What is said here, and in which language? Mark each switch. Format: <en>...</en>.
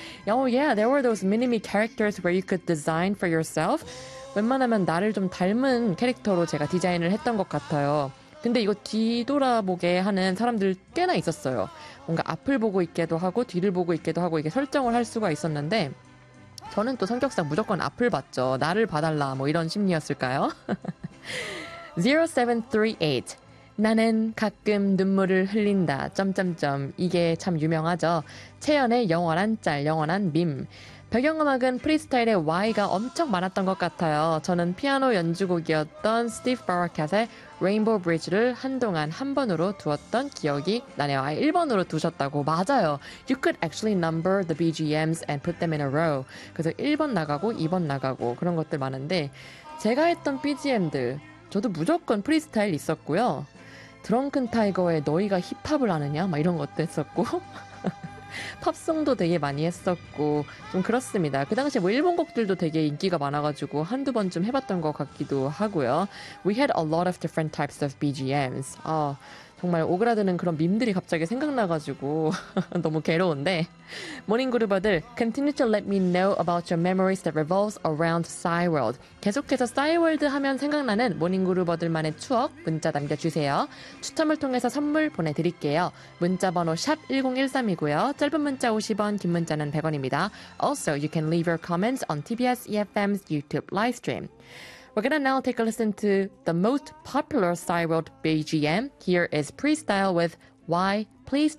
<en>Oh yeah, there were those mini-me characters where you could design for yourself.</en> <ko>웬만하면 나를 좀 닮은 캐릭터로 제가 디자인을 했던 것 같아요. 근데 이거 뒤돌아보게 하는 사람들 꽤나 있었어요. 뭔가 앞을 보고 있기도 하고 뒤를 보고 있기도 하고 이게 설정을 할 수가 있었는데 저는 또 성격상 무조건 앞을 봤죠. 나를 봐달라 뭐 이런 심리였을까요? 0738 나는 가끔 눈물을 흘린다. 점점점 이게 참 유명하죠. 채연의 영원한 짤, 영원한 밈. 배경음악은 프리스타일의 Y가 엄청 많았던 것 같아요. 저는 피아노 연주곡이었던 스티브 바라켓의 Rainbow Bridge를 한동안 한 번으로 두었던 기억이 나네요. 아, 1번으로 두셨다고. 맞아요.</ko> <en>You could actually number the BGMs and put them in a row.</en> <ko>그래서 1번 나가고 2번 나가고 그런 것들 많은데 제가 했던 BGM들 저도 무조건 프리스타일 있었고요. 드렁큰 타이거의 너희가 힙합을 아느냐? 막 이런 것도 했었고 팝송도 되게 많이 했었고 좀 그렇습니다. 그 당시에 뭐 일본 곡들도 되게 인기가 많아가지고 한두 번쯤 해봤던 것 같기도 하고요.</ko> <en>We had a lot of different types of BGMs.</en> <ko>아, 정말 오그라드는 그런 밈들이 갑자기 생각나가지고 너무 괴로운데 모닝그루버들</ko> <en>Continue to let me know about your memories that revolves around Psy World.</en> <ko>계속해서 Psy World 하면 생각나는 모닝그루버들만의 추억 문자 남겨주세요. 추첨을 통해서 선물 보내드릴게요. 문자번호 샵1013이고요. 짧은 문자 50원, 긴 문자는 100원입니다.</ko> <en>Also, you can leave your comments on TBS EFM's YouTube livestream. We're gonna now take a listen to the most popular Psy World BGM. Here is Priestyle with Why Please.</en>